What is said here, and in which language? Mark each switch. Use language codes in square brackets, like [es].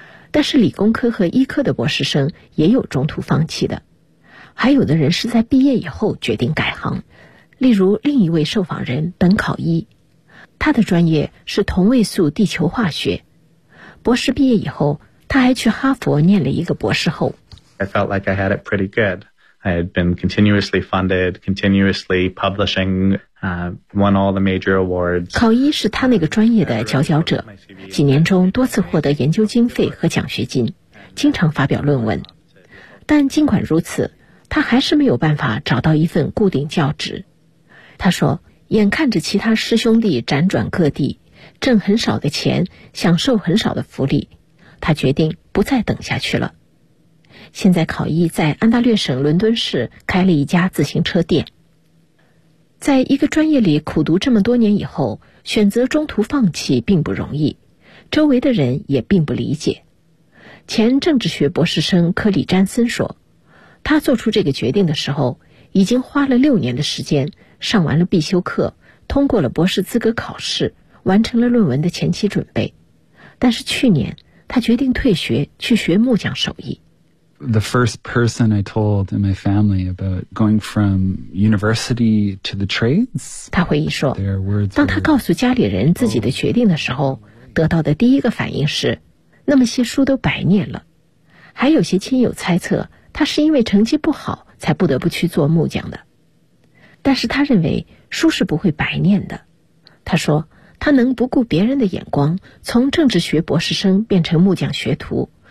[zh] 但是理工科和医科的博士生也有中途放弃的，还有的人是在毕业以后决定改行，例如另一位受访人本考伊，他的专业是同位素地球化学，博士毕业以后他还去哈佛念了一个博士后。 [en] I felt like I had it pretty goodI had been continuously funded, continuously publishing, won all the major awards. [zh] 考伊是他那个专业的佼佼者，几年中多次获得研究经费和奖学金，经常发表论文。但尽管如此，他还是没有办法找到一份固定教职。他说，眼看着其他师兄弟辗转各地，挣很少的钱，享受很少的福利，他决定不再等下去了。现在考伊在安大略省伦敦市开了一家自行车店。在一个专业里苦读这么多年以后，选择中途放弃并不容易，周围的人也并不理解。前政治学博士生科里詹森说，他做出这个决定的时候已经花了6年的时间，上完了必修课，通过了博士资格考试，完成了论文的前期准备，但是去年他决定退学去学木匠手艺。 [en] The first person I told in my family about going from university to the trades. [zh] 他回忆说，当他告诉家里人自己的决定的时候，得到的第一个反应是，那么些书都白念了。还有些亲友猜测他是因为成绩不好才不得不去做木匠的。但是他认为书是不会白念的。他说，他能不顾别人的眼光，从政治学博士生变成木匠学徒。